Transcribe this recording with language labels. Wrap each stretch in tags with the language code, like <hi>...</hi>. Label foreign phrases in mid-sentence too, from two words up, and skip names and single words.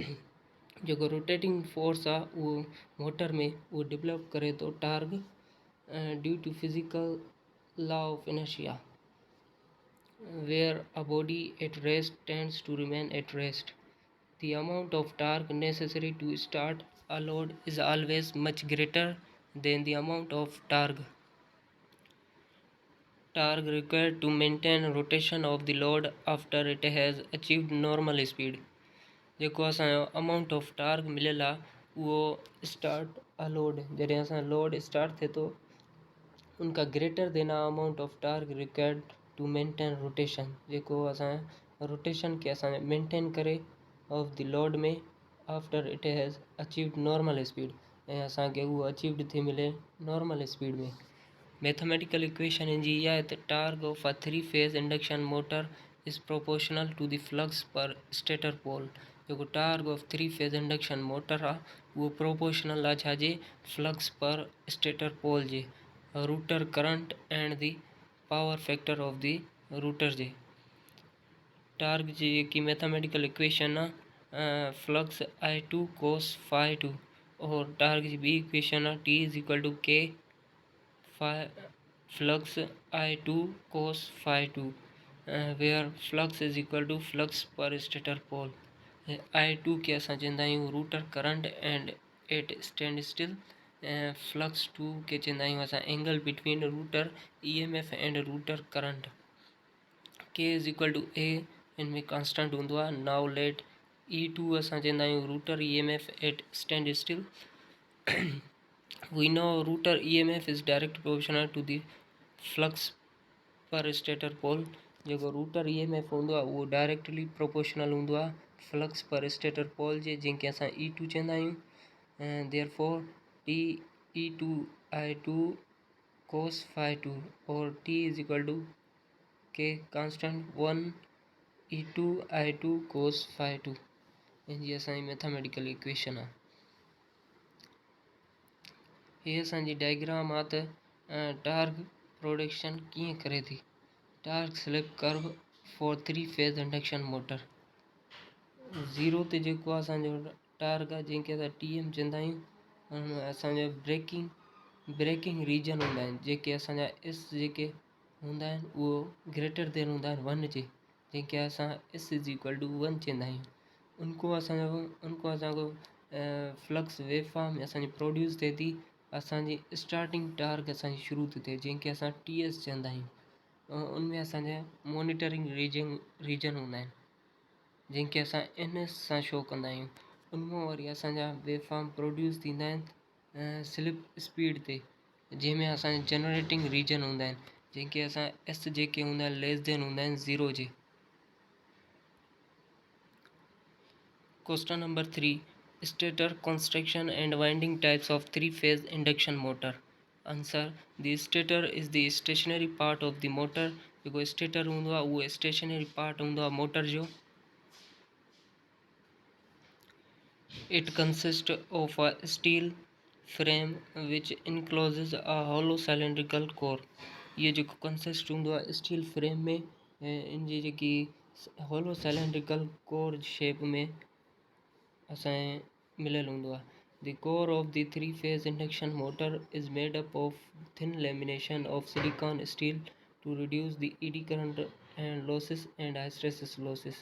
<sd>जेको</sd> <en>rotating force</en> <sd>आहे उहो मोटर में उहो डेवलप करे थो टार्क</sd> <en>due to physical law of inertia. Where a body at rest tends to remain at rest, the amount of torque necessary to start a load is always much greater than the amount of torque required to maintain rotation of the load after it has achieved normal speed.</en> <sd>जेको असांजो</sd> <en>amount of torque</en> <sd>मिलियल आहे उहो</sd> <en>start a load</en> <sd>जॾहिं असां</sd> <en>load start</en> <sd>थिए थो उनका</sd> <en>greater than amount of torque required to maintain rotation.</en> <sd>जेको असां रोटेशन खे असां मेंटेन करे</sd> <en>of the load</en> <sd>में</sd> <en>after it has achieved normal speed</en> <sd>ऐं असांखे उहो अचीव्ड थी मिले</sd> <en>normal speed</en> <sd>में.</sd> <en>mathematical equation</en> <sd>जी इहा आहे त</sd> <en>torque of a three phase induction motor is proportional to the flux per stator pole. जेको torque of three phase induction motor</en> <sd>आहे उहो</sd> <en>प्रोपोर्शनल</en> <sd>आहे छाजे</sd> <en>flux per stator pole जे rotor current and the power factor of the rotor जे. टार्क</en> <sd>जी जेकी</sd> <en>mathematical equation आहे फ्लक्स I2 cos phi 2 और टार्क</en> <sd>जी ॿी</sd> <en>इक्वेशन आहे T is equal to K flux I2 cos phi 2 where flux is equal to flux per stator pole. I2</en> <sd>के असां चवंदा आहियूं</sd> <en>rotor current and at stand still. फ्लक्स 2</en> <sd>के चवंदा आहियूं असां</sd> <en>angle between rotor EMF and rotor current. K is equal to A</en> <sd>इनमें कांस्टेंट हूंदो आहे.</sd> <en>now let E2</en> <sd>असां चवंदा आहियूं</sd> <en>rotor EMF at stand still. We know router EMF is direct proportional to the flux per stator pole.</en> <sd>जेको</sd> <en>रूटर EMF</en> <sd>हूंदो आहे उहो</sd> <en>directly proportional</en> <sd>हूंदो आहे</sd> <en>flux per stator pole</en> <sd>जे जंहिंखे असां E2 चवंदा आहियूं.</sd> <en>therefore T E2 I2 cos phi 2 और T is equal to K constant 1 E2 I2 cos phi 2.</en> <sd>जी असांजी</sd> <en>mathematical equation</en> <sd>आहे. हीअ असांजी डायग्राम आहे त</sd> <en>torque production</en> <sd>कीअं करे थी.</sd> <en>torque slip curve for three phase induction motor.</en> <sd>ज़ीरो ते जेको आहे असांजो टार्क आहे जंहिंखे असां TM चवंदा आहियूं. असांजा</sd> <en>braking region</en> <sd>हूंदा आहिनि जेके असांजा एस जेके हूंदा आहिनि उहो</sd> <en>greater than</en> <sd>हूंदा आहिनि 1 जे जंहिंखे असां</sd> <en>S is equal to 1</en> <sd>चवंदा आहियूं. उनको असांजो</sd> <en>flux wave form</en> <sd>असांजी प्रोड्यूस थिए थी. असांजी</sd> <en>starting torque</en> <sd>असांजी शुरू थी थिए जंहिंखे असां TS चवंदा आहियूं. उनमें असांजा</sd> <en>monitoring region</en> <sd>हूंदा आहिनि जंहिंखे असां इन सां शो कंदा आहियूं। उनमां वरी असांजा वेवफॉर्म प्रोड्यूस थींदा आहिनि</sd> <en>slip speed</en> <sd>ते, जंहिंमें असांजे</sd> <en>generating region</en> <sd>हूंदा आहिनि जंहिंखे असां एस जेके हूंदा आहिनि</sd> <en>less than</en> <sd>हूंदा आहिनि ज़ीरो जे।</sd> <en>question number 3, stator construction and winding types of three phase induction motor. answer, the stator is the stationary part of the motor.</en> <sd>जेको स्टेटर हूंदो आहे उहो</sd> <en>stationary part</en> <sd>हूंदो आहे मोटर जो।</sd> <en>It consists of a steel frame which encloses a hollow cylindrical core।</en> <sd>ये जो कंसिस्ट हूंदो आहे</sd> <en>steel frame</en> <sd>में ऐं इन जी जेकी</sd> <en>hollow cylindrical core shape</en> <sd>में असांजे मिलियलु हूंदो आहे।</sd> <en>the core of the three phase induction motor is made up of thin lamination of silicon steel to reduce the eddy current and losses and hysteresis losses.</en>